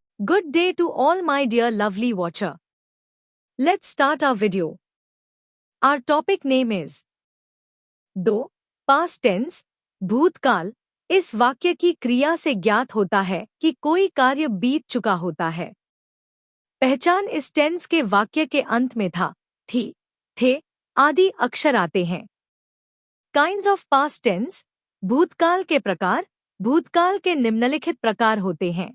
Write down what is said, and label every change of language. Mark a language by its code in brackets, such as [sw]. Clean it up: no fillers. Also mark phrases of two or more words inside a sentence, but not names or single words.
[en] Good day to all my dear lovely watcher. Let's start our video. Our topic name is [hi] दो [en] past tense [hi] भूतकाल इस वाक्य की क्रिया से ज्ञात होता है कि कोई कार्य बीत चुका होता है। पहचान इस टेंस के वाक्य के अंत में था, थी, थे आदि अक्षर आते हैं। [en] kinds of past tense [hi] भूतकाल के प्रकार भूतकाल के निम्नलिखित प्रकार होते हैं।